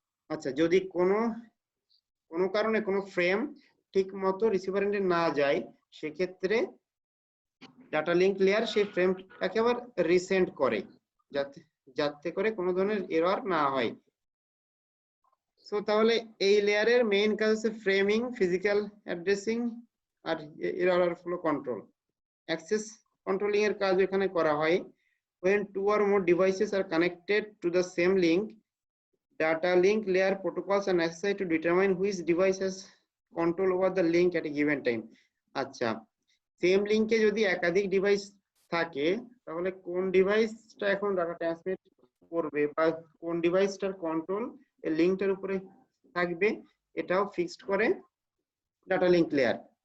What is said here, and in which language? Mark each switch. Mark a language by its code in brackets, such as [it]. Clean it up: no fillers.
[bn] আচ্ছা, যদি কোনো কারণে কোনো ফ্রেম ঠিক মতো রিসিভার এন্ডে না যায়, সেক্ষেত্রে ডাটা লিঙ্ক লেয়ার সেই ফ্রেমটাকে আবার রিসেন্ড করে, যাতে করে কোনো ধরনের এরর না হয়। সো তাহলে এই লেয়ারের মেইন কাজ হচ্ছে ফ্রেমিং, ফিজিক্যাল অ্যাড্রেসিং আর error flow control. Access controlling এর কাজ এখানে করা হয়। [en] when two or more devices are connected to the same link, data link layer protocols are necessary to determine which device has control over the link at a given time। [bn] আচ্ছা, same লিংকে যদি একাধিক device থাকে, তাহলে কোন ডিভাইসটা এখন data transmit করবে বা কোন ডিভাইসটার কন্ট্রোল এই লিংকটার উপরে থাকবে, এটাও ফিক্সড করে ডাটা লিঙ্ক লেয়ার।